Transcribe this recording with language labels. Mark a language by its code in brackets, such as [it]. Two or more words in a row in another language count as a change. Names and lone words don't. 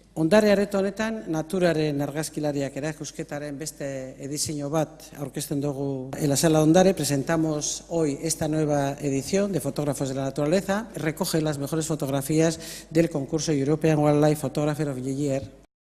[eu] Ondare areto honetan, naturaren argazkilariak erakusketaren beste edizio bat aurkezten dugu [es] en la sala Ondare. Presentamos hoy esta nueva edición de Fotógrafos de la Naturaleza. Recoge las mejores fotografías del concurso European Wildlife Photographer of the Year